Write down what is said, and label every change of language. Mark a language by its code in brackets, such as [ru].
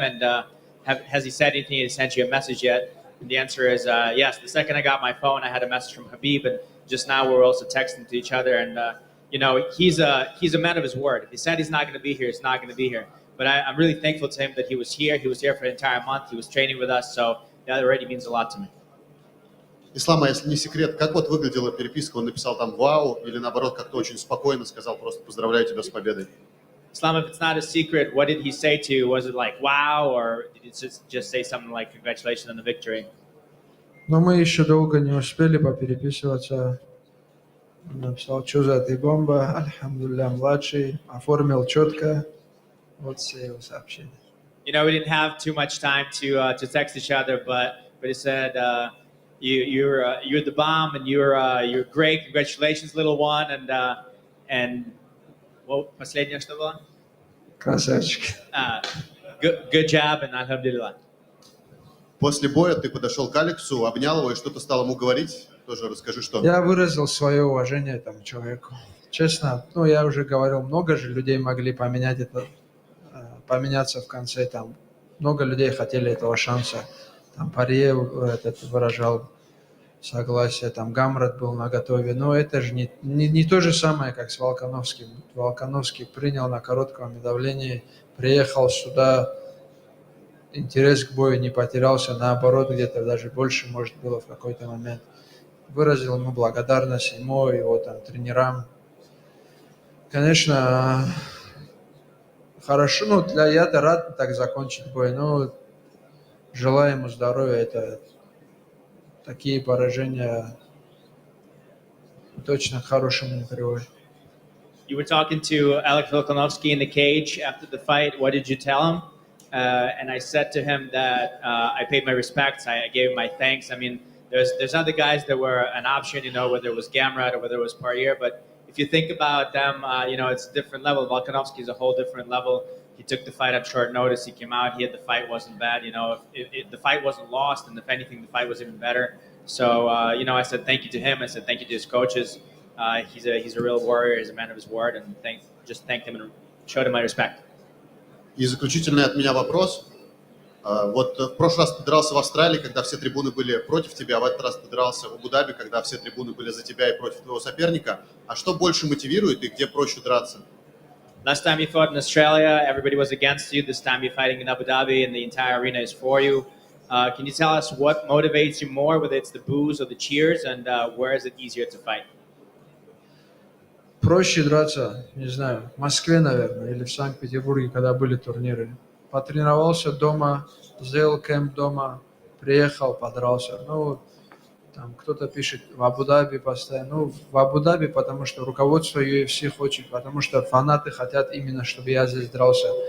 [en] And has he said anything? Has he sent you a message yet? And the answer is yes. The second I got my phone, I had a message from Habib, and just now we're also texting to each other. And he's a man of his word. If he said he's not going to be here, he's not going to be here. But I'm really thankful to him that he was here. He was here for an entire month. He was training with us, so that already means a lot to me. [ru] Ислам, а если не секрет, как вот выглядела переписка? Он написал там «Вау» или наоборот как-то очень спокойно сказал просто «Поздравляю тебя с победой». [en] Islam, if it's not a secret, what did he say to you? Was it like, wow, or did he just say something like, congratulations on the victory? [ru] Но мы еще долго не успели попереписываться. Он написал, что за ты бомба, альхамдулилля, младший, оформил четко. Вот все его сообщения. [en] You know, we didn't have too much time to text each other, but he said, you're the bomb, and you're great. Congratulations, little one, and what [ru] последнее что было? Красавчик. [en] Good job, and alhamdulillah. [ru] После боя ты подошел к Алексу, обнял его и что-то стал ему говорить. Тоже расскажи, что. Я выразил свое уважение этому человеку. Честно, ну я уже говорил, много же людей могли поменяться в конце. Там много людей хотели этого шанса. Там Парье этот выражал согласие, там Гамрат был наготове. Но это же не то же самое, как с Волконовским. Волконовский принял на коротком давлении, приехал сюда, интерес к бою не потерялся, наоборот, где-то даже больше, может, было в какой-то момент. Выразил ему благодарность, ему, его там тренерам. Конечно, хорошо, ну, я-то рад так закончить бой, но желаю ему здоровья. Это такие поражения точно к хорошему не приводят. [en] You were talking to Alex Volkanovski in the cage after the fight. What did you tell him? And I said to him that I paid my respects. I gave him my thanks. I mean, there's other guys that were an option, you know, whether it was Gamrot or whether it was Poirier. But if you think about them, you know, it's a different level. Volkanovski is a whole different level. He took the fight on short notice. He came out. The fight wasn't bad. You know, if the fight wasn't lost, and if anything, the fight was even better. So, you know, I said thank you to him. I said thank you to his coaches. He's a real warrior. He's a man of his word, and just thanked him and showed him my respect. [ru] И заключительный от меня вопрос. Вот в прошлый раз ты дрался в Австралии, когда все трибуны были против тебя, а в этот раз ты дрался в Абу Даби, когда все трибуны были за тебя и против твоего соперника. А что больше мотивирует и где проще драться? [en] Last time you fought in Australia, everybody was against you. This time you're fighting in Abu Dhabi, and the entire arena is for you. Can you tell us what motivates you more, whether it's the boos or the cheers, and where is it easier to fight? [ru] Проще драться, не знаю, в Москве, наверное, или в Санкт-Петербурге, когда были турниры. Потренировался дома, сделал кэмп дома, приехал, подрался. Ну, там кто-то пишет в Абу-Даби постоянно. Ну, в Абу-Даби, потому что руководство UFC хочет, потому что фанаты хотят именно, чтобы я здесь дрался.